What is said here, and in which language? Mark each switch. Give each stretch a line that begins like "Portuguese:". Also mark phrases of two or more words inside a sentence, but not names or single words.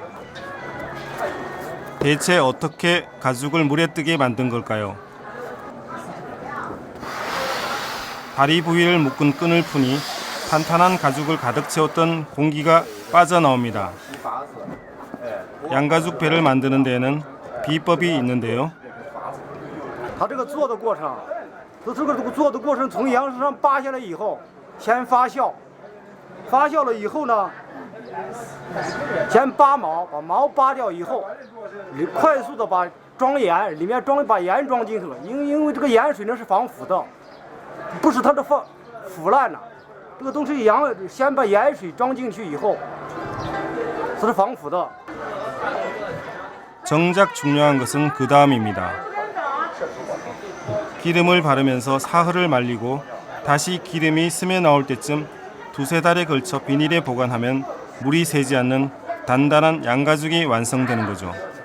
Korean: 대체 어떻게 가죽을 물에 뜨게 만든 걸까요? 다리 부위를 묶은 끈을 푸니 탄탄한 가죽을 가득 채웠던 공기가 빠져나옵니다. 양가죽 배를 만드는 데에는 비법이 있는데요.
Chinese: 它这个做的过程，这个做的过程从杨树上扒下来以后，先发酵，发酵了以后呢， 先拔毛，把毛拔掉以后，快速的把装盐，里面把盐装进去了，因为这个盐水呢是防腐的，不是它的腐烂了。这个东西先把盐水装进去以后，这是防腐的。
Korean: 정작 중요한 것은 그 다음입니다. 기름을 바르면서 사흘을 말리고 다시 기름이 스며 나올 때쯤 두세 달에 걸쳐 비닐에 보관하면 물이 새지 않는 단단한 양가죽이 완성되는 거죠.